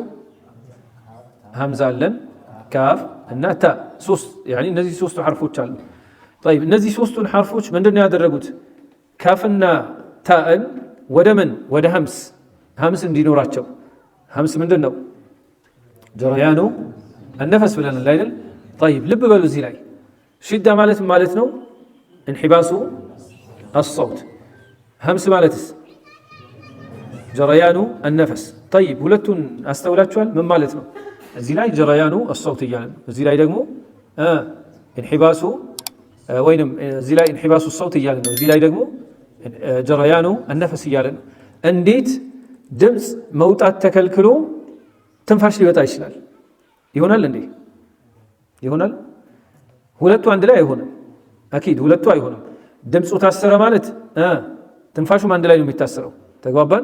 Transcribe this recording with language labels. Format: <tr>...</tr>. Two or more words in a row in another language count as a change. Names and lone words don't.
<am>ሀምዛ አለን፣ ካፍ እና ታ። ሶስት ያኒ እነዚህ ሶስቱ ሐርፎች አሉ። طيب እነዚህ ሶስቱን ሐርፎች ምንድነው ያደረጉት? ካፍና ታን ወደ ምን ወደ ሀምስ እንዲኖራቸው። ሀምስ ምንድነው?</am> <ar>جريان النفس</ar> <am>ብለናል አይደል? طيب ልብ በሉ እዚህ ላይ ሽዳ ማለት ነው</am> <ar>انحباس الصوت።</ar> <am>ሀምስ ማለትስ</am> <ar>جريان النفس።</ar> <am>طيب ሁለቱን አስተውላችኋል? ምን ማለት ነው? እዚህ ላይ</am> <ar>جريان الصوت</ar> <am>እያለ ነው። እዚህ ላይ ደግሞ انحباس ወይንም እዚህ ላይ</am> <ar>انحباس الصوت</ar> <am>እያለ ነው። እዚህ ላይ ደግሞ</am> <ar>جريان النفس</ar> <am>እያለ ነው። እንዴት ድምፅ መውጣት ተከልክሎ ትንፋሽ ሊወጣ ይችላል? ይሆናል እንዴ? ይሆናል? ሁለቱ አንድ ላይ አይሆንም። አኪድ ሁለቱ አይሆንም። ድምፁ ታሰረ ማለት ትንፋሹም አንድ ላይ ነው የሚታሰረው። ተግባባን?</am>